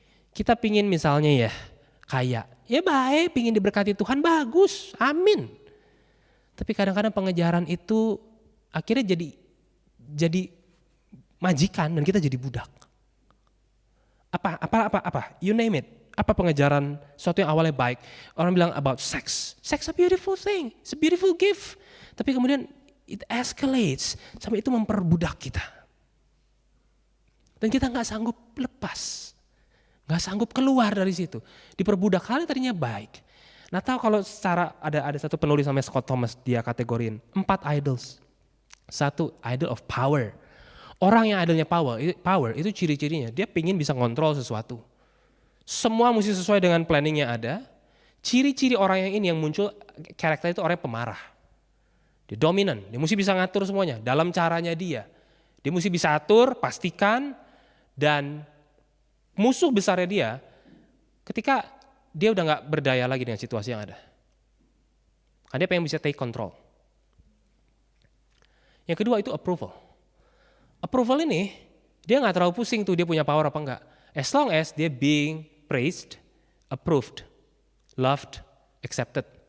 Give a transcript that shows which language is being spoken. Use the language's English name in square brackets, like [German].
[Indonesian] Kita pingin misalnya ya kaya, ya baik, pingin diberkati Tuhan bagus, amin. Tapi kadang-kadang pengejaran itu akhirnya jadi majikan dan kita jadi budak. [English] Apa, you name it. [Indonesian] Apa pengejaran sesuatu yang awalnya baik. Orang bilang [English] about sex. Sex a beautiful thing, it's a beautiful gift. [Indonesian] Tapi kemudian [English] it escalates [Indonesian] sampai itu memperbudak kita. Dan kita gak sanggup lepas. Gak sanggup keluar dari situ. Diperbudak, hal yang tadinya baik. Nah tahu kalau secara ada satu penulis namanya Scott Thomas, dia kategorin 4 idols. 1, idol of power. Orang yang idolnya power itu ciri-cirinya dia pingin bisa ngontrol sesuatu. Semua mesti sesuai dengan planning yang ada. Ciri-ciri orang yang ini yang muncul karakter itu orang yang pemarah. Dia dominan, dia mesti bisa ngatur semuanya dalam caranya dia. Dia mesti bisa atur, pastikan, dan musuh besarnya dia ketika dia udah gak berdaya lagi dengan situasi yang ada. Karena dia pengen bisa [English] take control. [Indonesian] Yang kedua itu approval. Approval ini dia gak terlalu pusing tuh dia punya power apa enggak. [English] As long as dia being praised, approved, loved, accepted.